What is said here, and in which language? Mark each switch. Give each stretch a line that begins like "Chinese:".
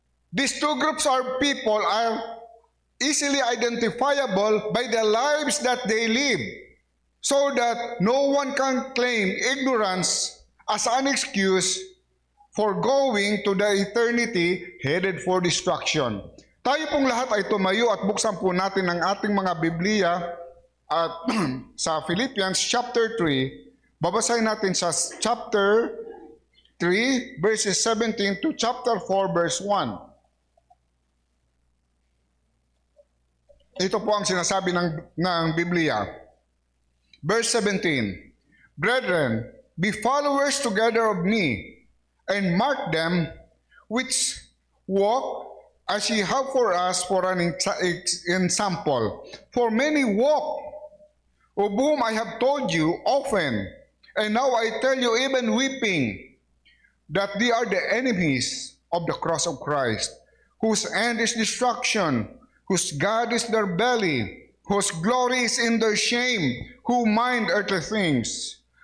English: These two groups of people are easily identifiable by the lives that they live, so that no one can claim ignorance as an excuse for going to the eternity headed for destruction.
Filipino: Tayo pong lahat ay tumayo at buksan po natin ang ating mga Biblia at sa Philippians chapter 3. Babasahin natin sa chapter 3 verses 17 to chapter 4 verse 1. Ito po ang sinasabi ng Biblia.
English: Verse 17, Brethren, be followers together of me, and mark them which walk as ye have for us for an example. For many walk, of whom I have told you often, and now I tell you even weeping, that they are the enemies of the cross of Christ, whose end is destruction, whose God is their belly, whose glory is in their shame, who mind earthly things.